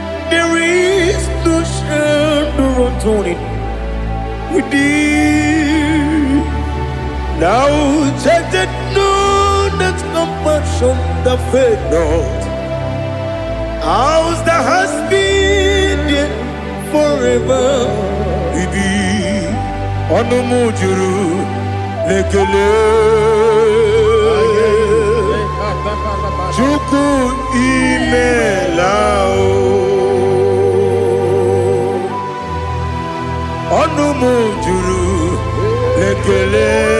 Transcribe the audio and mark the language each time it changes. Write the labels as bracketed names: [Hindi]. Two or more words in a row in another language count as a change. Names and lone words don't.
[English] There is no shadow of turning with thee. Thou changest not that compassion that failed not. Ours thou hast been there forever with thee. [Igbo] Ọnụ m juru n'ekele. Chukwu imela o. Ọnụ m juru n'ekele.